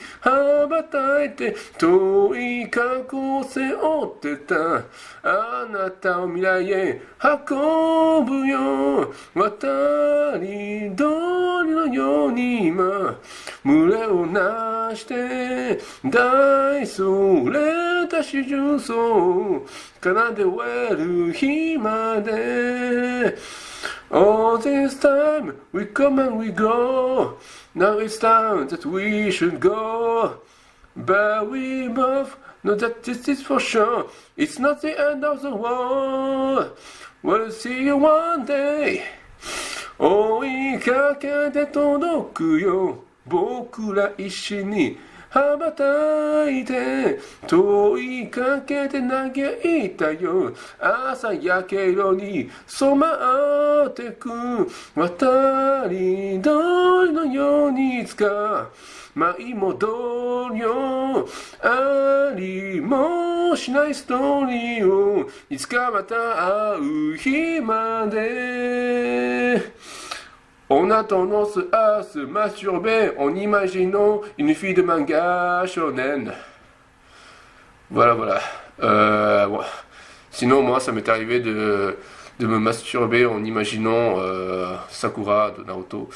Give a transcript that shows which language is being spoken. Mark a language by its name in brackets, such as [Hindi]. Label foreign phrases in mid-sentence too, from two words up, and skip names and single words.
[Japanese] 羽ばたいて遠い過去を背負ってたあなたを未来へ運ぶよ渡り鳥のように今群れをなして大それた四重奏奏で終える日まで [English] All this time we come and we go Now it's time that we should go But we both know that this is for sure It's not the end of the world We'll see you one day [Japanese] 追いかけて届くよ僕ら一緒に羽ばたいて問いかけて嘆いたよ朝焼け色に染まってく渡り鳥のようにいつか舞い戻るよありもしないストーリーをいつかまた会う日まで [French] On a tendance à se masturber en imaginant une fille de manga shonen. Voilà, voilà. Ouais. Sinon, moi, ça m'est arrivé de me masturber en imaginant Sakura de Naruto.